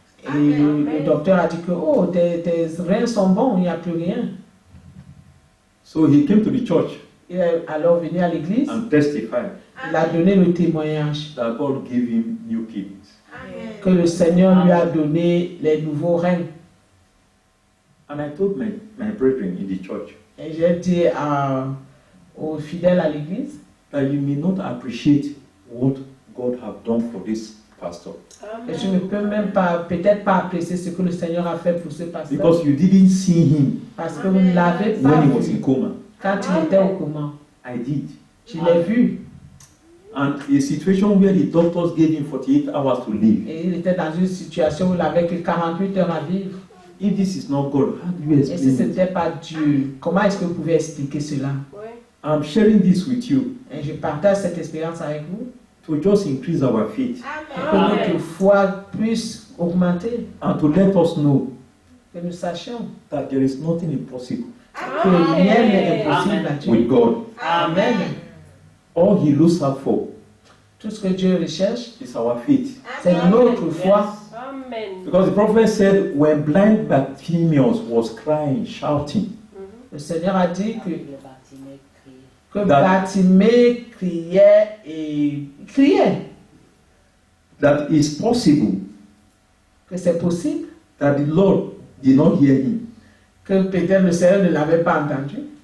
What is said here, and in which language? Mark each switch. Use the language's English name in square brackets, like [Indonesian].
[French] et le docteur a dit que oh, tes reins sont bons, il n'y a plus rien. [English] So he came to the church [French] Il est alors venu à l'église, [English] and testified [French] il a donné le témoignage [English] that God gave him new kidneys. [French] que le Seigneur lui a donné les nouveaux reins. [English] And I told my brethren in the church [French] Et j'ai dit aux fidèles à l'église [English] that you may not appreciate what God have done for this pastor [French] que je ne peux même pas, peut-être pas apprécier ce que le Seigneur a fait pour ce pasteur. [English] because you didn't see him [French] Parce que vous ne l'avez pas [English] when he was in [French] vu [English] coma. [French] quand il était au coma. [English] I did. [French] Je l'ai vu. [English] And a situation where the doctors gave him 48 hours to live. [French] Et il était dans une situation où il avait que 48 heures à vivre. [English] If this is not God, how do you [French] Et si ce [English] explain it? [French] n'était pas Dieu, comment est-ce que vous pouvez expliquer cela? [English] I'm sharing this with you [French] Et je partage cette expérience avec vous [English] to just increase our faith [French] pour que notre foi puisse augmenter, [English] and to let us know [French] que nous sachions [English] that there is nothing impossible [French] que rien n'est impossible à Dieu. [English] with God. Amen. All he looks out for [French] Tout ce que Dieu recherche, [English] is our faith. [French] c'est notre foi. [English] Because the prophet said when blind Bartimaeus was crying, shouting, [French] Le Seigneur a dit Le Bartimée crie. que Bartimée criait et criait, [English] that it's possible [French] que c'est possible, [English] that the Lord did not hear him, [French] que peut-être le Seigneur ne l'avait pas entendu.